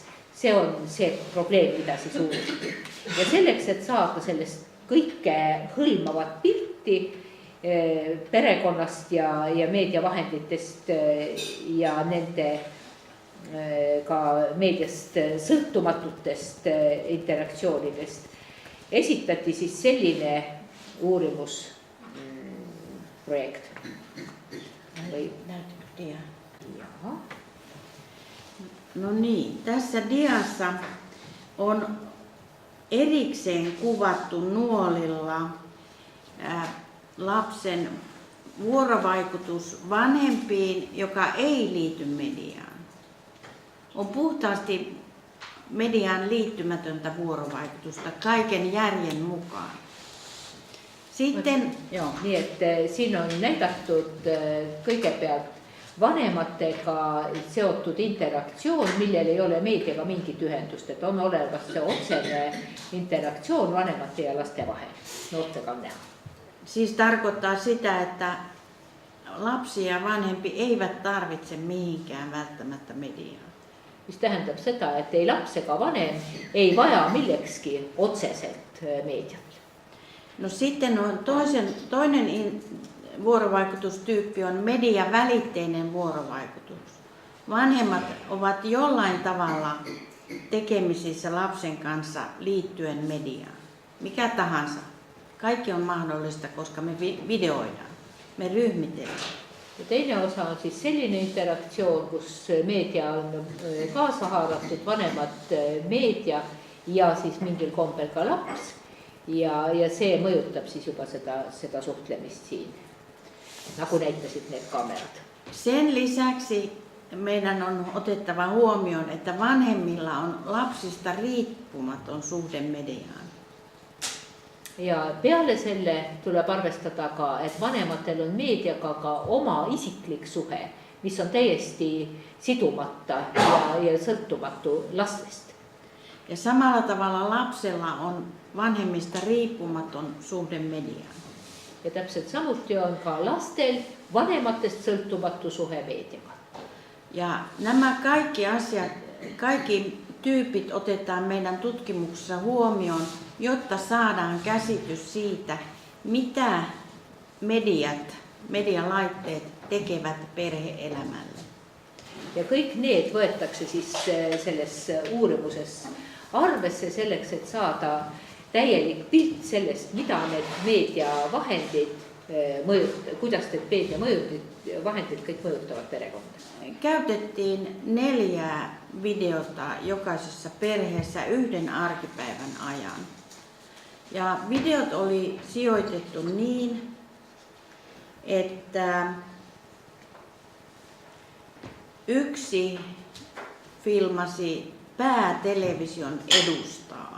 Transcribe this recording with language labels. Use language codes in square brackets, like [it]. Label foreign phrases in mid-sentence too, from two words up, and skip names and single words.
[et] See on see probleem, mida siis uuriti. Ja selleks, et saada sellest kõike hõlmavat pilti perekonnast ja meediavahenditest ja nende ka meediast sõltumatutest interaktsioonidest, esitati siis selline uurimusprojekt. [fi] Näytätkö dia? No niin, tässä diassa on erikseen kuvattu nuolilla lapsen vuorovaikutus vanhempiin, joka ei liity mediaan. On puhtaasti mediaan liittymätöntä vuorovaikutusta kaiken järjen mukaan. Sitten joo, [et] nii et siin on näidatud kõigepealt vanematega seotud interaktsioon, millel ei ole meediaga mingit ühendust, et on olemas see otsene interaktsioon vanemate ja laste vahel. Noortega on näha. [fi] Siis tarkoittaa sitä, että lapsi ja vanhempi eivät tarvitse mihinkään välttämättä mediaa. [et] Mis tähendab seda, et ei laps ega vanem ei vaja millekski otseselt meediat. [fi] No sitten on toinen vuorovaikutustyyppi on mediavälitteinen vuorovaikutus. vanhemmat ovat jollain tavalla tekemisissä lapsen kanssa liittyen mediaan. Mikä tahansa. Kaikki on mahdollista, koska me videoidaan, me ryhmitellään. [et] Ja teine osa on siis selline interaktsioon, kus meedia on kaasa haaratud, vanemad meedia ja siis mingil kombel ka laps. Ja see mõjutab siis juba seda suhtlemist siin, nagu näitasid need kamerad. [fi] Sen lisäksi meidän on otettava huomioon, että vanhemmilla on lapsista riippumaton suhde mediaan. [et] Ja peale selle tuleb arvestada ka, et vanematel on meediaga ka oma isiklik suhe, mis on täiesti sidumata ja sõltumatu lastest. [fi] Ja samalla tavalla lapsella on vanhemmista riippumaton suhde mediaan. [et] Ja täpselt samuti on ka lastel vanematest sõltumatu suhe meediaga. [fi] Ja nämä kaikki asiat, kaikki tyypit otetaan meidän tutkimuksessa huomioon, jotta saadaan käsitys siitä, mitä medialaitteet tekevät perhe-elämälle. [et] Ja kõik need võetakse siis selles uurimuses arvesse selleks, et saada täielik pilt sellest, mida need meediavahendid kuidas need meediavahendid kõik mõjutavad perekonda. [fi] Käytettiin 4 videota jokaisessa perheessä 1 arkipäivän ajan. Ja videot oli sijoitettu niin, että yksi filmasi päätelevision edustaa.